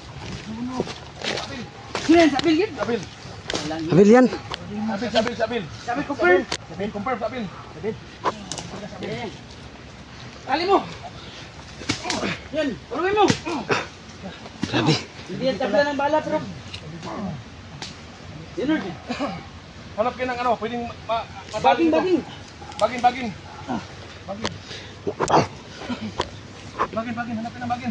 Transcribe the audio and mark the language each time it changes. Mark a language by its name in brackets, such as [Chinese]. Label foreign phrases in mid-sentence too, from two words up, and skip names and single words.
[Filipino] Yan, sabil yan. Sabil. Habil yan. Sabil. Sabil confirm. Sabil, confirm, sabil. Sabil. Ali mo! Yan, paruin mo! Grabe. Hindi yan tabla ng bala, pero... Leonard, Hanap kayo ng ano, pwedeng baging, baging! Bagin, bagin. Bagin. Bagin, bagin, hanapin ng bagin.